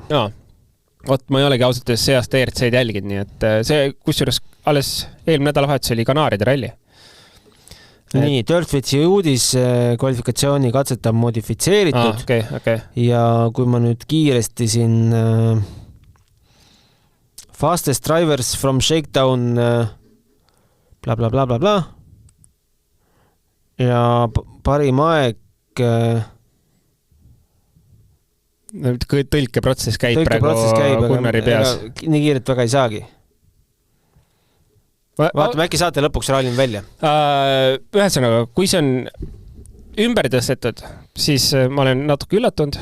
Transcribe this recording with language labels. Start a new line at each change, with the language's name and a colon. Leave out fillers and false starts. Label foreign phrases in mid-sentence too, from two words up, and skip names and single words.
Estonian: Jaa. Ma ei olegi ausalt see aasta ERC-d jälgid, nii et see, kusjuures alles eelmine nädalavahetus oli Kanaaride ralli. Nii, Dirtfitsi uudis kvalifikatsiooni katseta modifitseeritud okay. Ja kui ma nüüd kiiresti siin
English: fastest drivers from shakedown bla bla bla bla bla
Estonian: ja parim aeg tõlkeprotsess käib praegu Gunnari peas. Nii kiiret väga ei saagi. Vaatame, äkki saate lõpuks rallin välja. Ühesõnaga, kui see on ümber tõstetud, siis ma olen natuke üllatunud.